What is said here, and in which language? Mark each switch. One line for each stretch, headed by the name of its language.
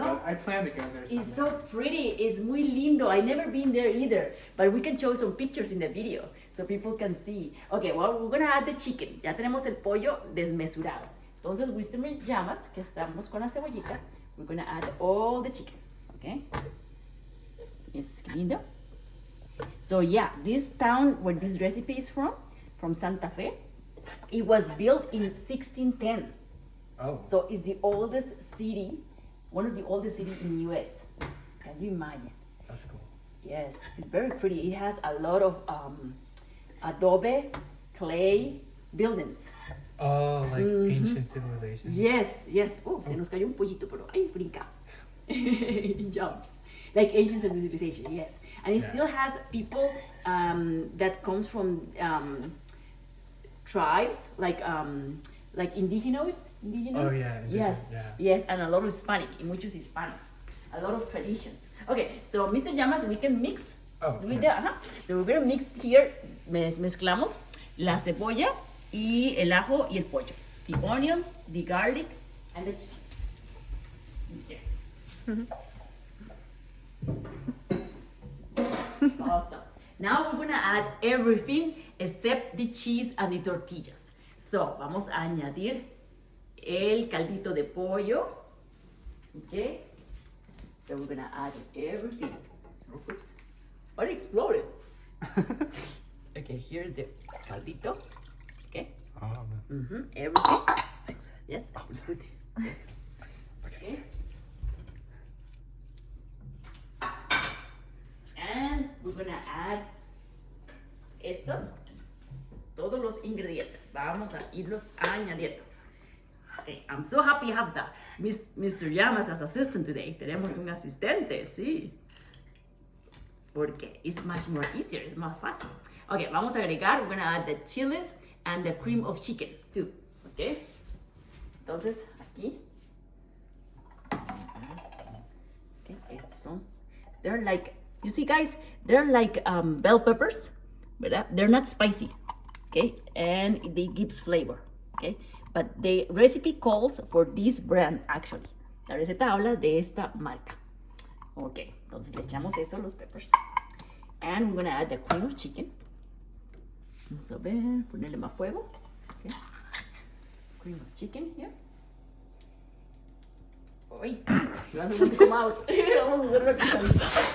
English: But I plan to go there someday. It's so pretty. It's
Spanish: muy lindo.
English: I've never been there either. But we can show some pictures in the video so people can see. Okay, well, we're going to add the chicken.
Spanish: Ya tenemos el pollo desmesurado. Entonces,
English: Mr. Llamas,
Spanish: que estamos con la cebollita,
English: we're going to add all the chicken. Okay? It's
Spanish: lindo.
English: So, yeah, this town where this recipe is from Santa Fe, it was built in 1610. Oh. So it's the oldest city, one of the oldest cities in the US. Can you imagine? That's cool. Yes, it's very pretty. It has a lot of adobe, clay buildings. Oh, like ancient civilizations. Yes, yes.
Spanish: Oh, se nos cayó un pollito, pero ahí brinca.
English: It jumps. Like ancient civilization, yes. And it Yeah. still has people that comes from tribes, like indigenous. Oh, yeah, indigenous, Yes, yeah. yes, and a lot of Hispanic,
Spanish: y muchos hispanos.
English: A lot of traditions. Okay, so Mr. Llamas, we can mix. Oh, With yeah. the, so we're gonna mix here,
Spanish: mezclamos la cebolla y el ajo y el pollo.
English: The onion, the garlic, and the chicken. Okay. Awesome. Now we're gonna add everything except the cheese and the tortillas.
Spanish: So, vamos a añadir el caldito de pollo. Okay.
English: Then we're gonna add everything. Oops. Oh, it exploded. Okay, here's the caldito. Okay. Oh, man. Everything. Yes, it's good. Yes. Okay. And we're gonna add
Spanish: todos los ingredientes. Vamos a irlos añadiendo.
English: Okay, I'm so happy to have Mr. Llamas as assistant today.
Spanish: Tenemos un asistente, sí. Porque
English: it's much more easier, it's
Spanish: más fácil.
English: Okay,
Spanish: vamos a agregar,
English: we're gonna add the chilies and the cream of chicken too. Okay.
Spanish: Entonces, aquí. Okay, estos son.
English: They're like, you see guys, they're like bell peppers,
Spanish: ¿verdad?
English: They're not spicy, okay? And they give flavor, okay? But the recipe calls for this brand actually.
Spanish: La receta habla de esta marca. Okay, entonces le echamos eso, los peppers.
English: And we're gonna add the cream of chicken.
Spanish: Vamos a ver, ponerle más fuego.
English: Okay. Cream of chicken here. Uy, you want to come out.
Spanish: Vamos a hacer una cucharita.